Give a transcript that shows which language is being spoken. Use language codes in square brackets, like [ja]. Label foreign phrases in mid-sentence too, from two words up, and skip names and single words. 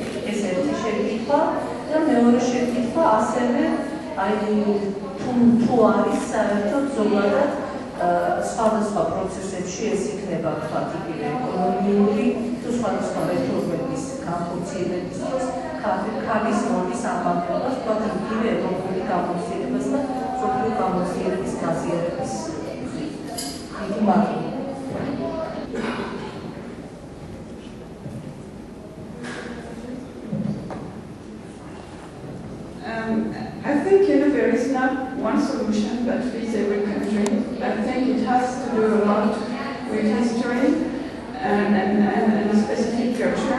[ka] ეს ერთი შეკითხვა და მეორე შეკითხვა ასევე თუ არის საერთოდ ზოგადად სხვადასხვა პროცესებში ეს იქნება თქვათ იგივე ეკონომიური თუ სხვადასხვა რეფორმების განხორციელების დროს ქალის როლის ამბავებას თქვათ იგივე ევროპული გამოცდილებას და სოფლიო გამოცდილების გაზიარების იგი მართლა. [en] I think there is not one solution that fits every country. I think it has to do a lot with history and a specific culture.